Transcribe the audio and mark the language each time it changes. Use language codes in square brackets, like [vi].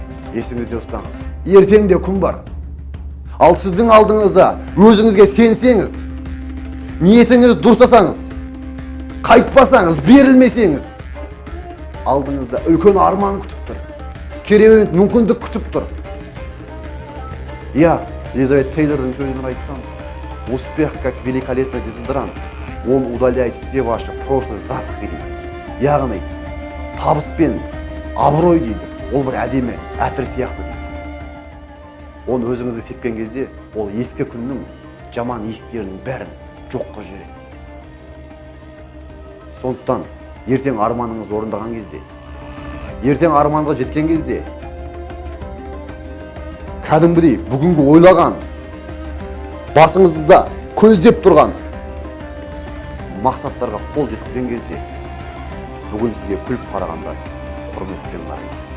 [kk] Есіңізде ұстаңыз. Ертеңде күн бар. Ал сіздің алдыңызда өзіңізге сенсеңіз, ниетіңіз дұрыстасаңыз, қайтпасаңыз, берілмесеңіз, алдыңызда үлкен арман күтіп тұр. Керемет мүмкіндік күтіп тұр. Я, Елизавета Тейлордың сөзін айтсам, [ru] успех как великолепный дезодорант, он удаляет все ваши прошлые запахи [kk] дейді. Яғни, табыс пен абырой дейді. Ол бір әдемі әтір сияқты дейді. Оны өзіңізге сепкен кезде, ол ескі күннің жаман иістерінің бәрін жоққа жібереді дейді. Сондықтан ертең арманыңыз орындаған кезде, ертең арманға жеткен кезде, кәдімгідей бүгінгі ойлаған, басыңызда көздеп тұрған мақсаттарға қол жеткізген кезде, бүгін сізге күліп қарағандар құрметпен қарайды.